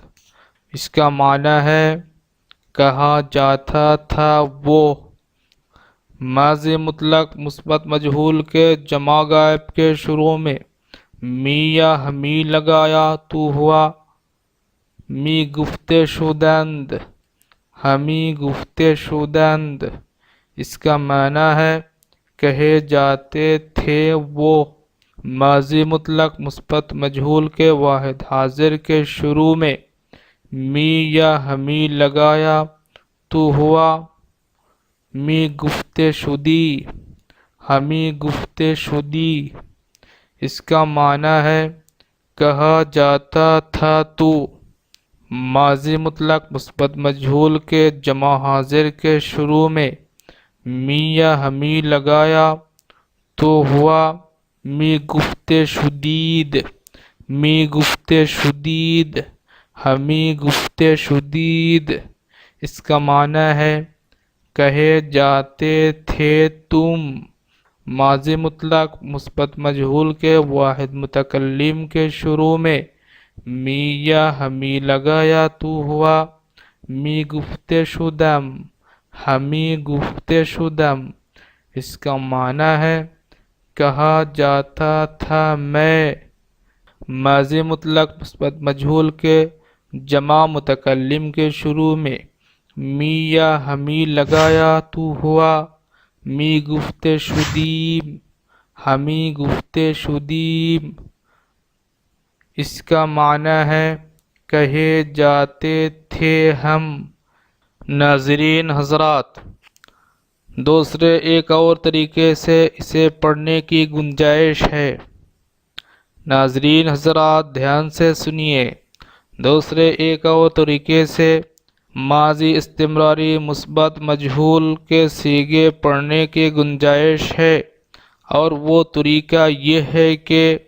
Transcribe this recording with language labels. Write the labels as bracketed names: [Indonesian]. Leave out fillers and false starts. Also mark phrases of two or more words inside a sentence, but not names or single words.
[Urdu] اس کا معنی ہے کہا جاتا تھا وہ. ماضی مطلق مثبت مجہول کے جمع غائب کے شروع میں می یا ہمی لگایا تو ہوا [Persian] می گفتے شدند ہمی گفتے شدند [Urdu] اس کا معنی ہے کہے جاتے تھے وہ ماضی مطلق مثبت مجہول کے واحد حاضر کے شروع میں می یا ہمی لگایا تو ہوا [Persian] می گفتے شدی ہمی گفتے شدی [Urdu] اس کا معنی ہے کہا جاتا تھا تو ماضی مطلق مثبت مجہول کے جمع حاضر کے شروع میں می یا ہمی لگایا تو ہوا [Persian] می گفتے شدید می گفتے شدید ہمی گفتے شدید [Urdu] اس کا معنی ہے کہے جاتے تھے تم ماضی مطلق مثبت مجہول کے واحد متکلم کے شروع میں می یا ہمی لگایا تو ہوا [Persian] می گفتے شدم ہمی گفتے شدم [Urdu] اس کا معنی ہے کہا جاتا تھا میں ماضی مطلق مثبت مجہول کے جمع متکلم کے شروع میں می یا ہمی لگایا تو ہوا [Persian] می گفتے شدیم ہمی گفتے شدیم [Urdu] اس کا معنی ہے کہے جاتے تھے ہم ناظرین حضرات دوسرے ایک اور طریقے سے اسے پڑھنے کی گنجائش ہے ناظرین حضرات دھیان سے سنیے دوسرے ایک اور طریقے سے ماضی استمراری مثبت مجہول کے صیغے پڑھنے کی گنجائش ہے اور وہ طریقہ یہ ہے کہ